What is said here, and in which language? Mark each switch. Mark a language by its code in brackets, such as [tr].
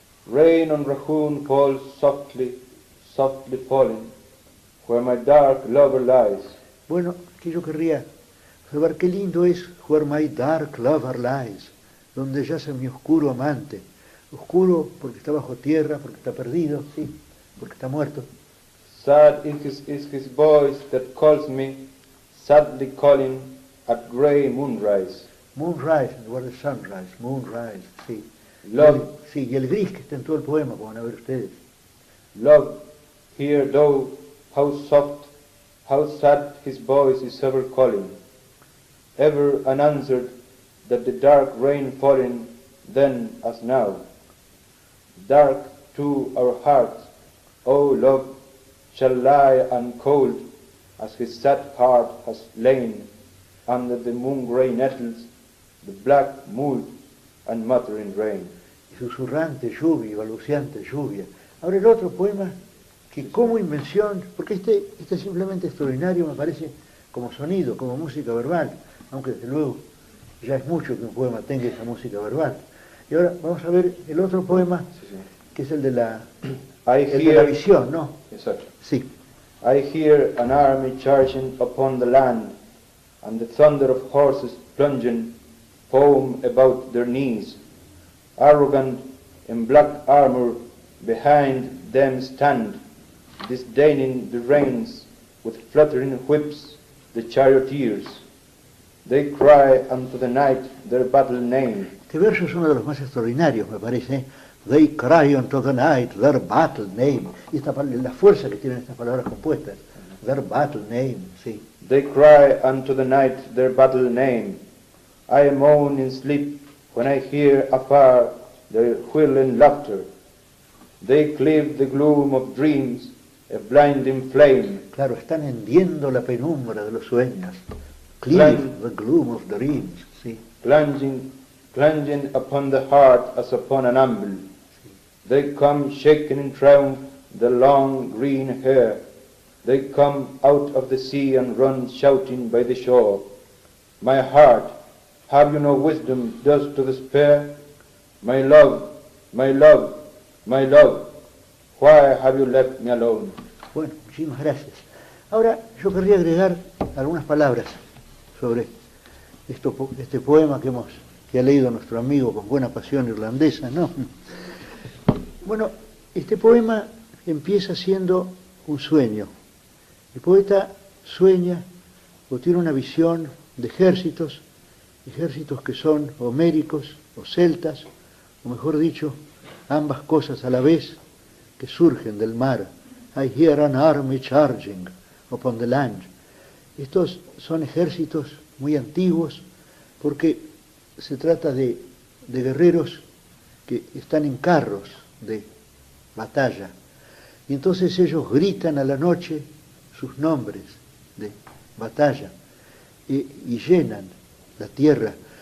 [en] Rain on Rahun falls softly, softly falling, where my dark lover lies. [es] Bueno, que yo querría observar qué lindo es Where My Dark Lover Lies, donde yace mi oscuro amante. Oscuro porque está bajo tierra, porque está perdido, sí, porque está muerto. [en] Sad is his voice that calls me, sadly calling at grey moonrise. [es] Moonrise en lugar de sunrise, moonrise, sí. [en] Love, [es] Sí, y el gris que está en todo el poema, como van a ver ustedes. [en] love, hear thou how soft, how sad his voice is ever calling, ever unanswered, that the dark rain falling then as now. Dark too our hearts, O love, shall lie uncold, as his sad heart has lain under the moon-grey nettles, the black mould and muttering rain. [es] Y susurrante lluvia, y balbuceante lluvia. Ahora el otro poema, que como invención, porque este es simplemente extraordinario, me parece, como sonido, como música verbal, aunque desde luego ya es mucho que un poema tenga esa música verbal. Y ahora vamos a ver el otro poema, que es el de la visión, ¿no? Exacto. Sí. [en] I hear an army charging upon the land, and the thunder of horses plunging foam about their knees. Arrogant in black armor behind them stand, disdaining the reins, with fluttering whips the charioteers. They cry unto the night their battle name. [es] Este verso es uno de los más extraordinarios, me parece. [en] They cry unto the night their battle name. [es] Y la fuerza que tienen estas palabras compuestas. [en] Their battle name, sí. They cry unto the night their battle name. I moan in sleep when I hear afar their whirling laughter. They cleave the gloom of dreams, a blinding flame. [es] Claro, están hendiendo la penumbra de los sueños. [en] Cleave the gloom of dreams, sí. Plunging upon the heart as upon an anvil. They come shaking in triumph the long green hair. They come out of the sea and run shouting by the shore. My heart, have you no wisdom thus to despair? My love, my love, my love, why have you left me alone? [es] Bueno, muchísimas gracias. Ahora yo querría agregar algunas palabras sobre este poema que ha leído nuestro amigo con buena pasión irlandesa, ¿no? Bueno, este poema empieza siendo un sueño. El poeta sueña o tiene una visión de ejércitos que son homéricos o celtas, o mejor dicho, ambas cosas a la vez, que surgen del mar. [en] I hear an army charging upon the land. [es] Estos son ejércitos muy antiguos porque se trata de guerreros que están en carros de batalla. Y entonces ellos gritan a la noche sus nombres de batalla y llenan la tierra.